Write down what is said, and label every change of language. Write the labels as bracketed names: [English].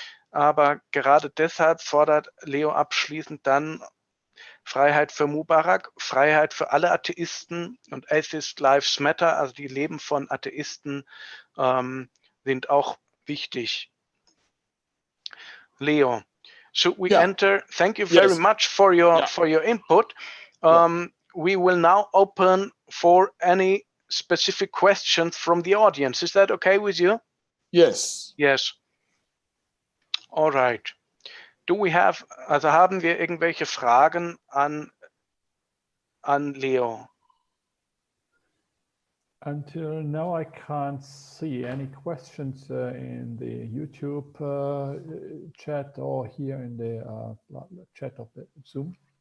[German] Aber gerade deshalb fordert Leo abschließend dann Freiheit für Mubarak, Freiheit für alle Atheisten und [English] Atheist Lives Matter, [German] also die Leben von Atheisten sind auch wichtig. [English] Leo, should we enter? Thank you very much for your input. We will now open for any specific questions from the audience. Is that okay with you? Yes. Yes. All right. [German] Also haben wir irgendwelche Fragen an Leo? [English] Until now, I can't see any questions in the YouTube chat or here in the chat of the Zoom.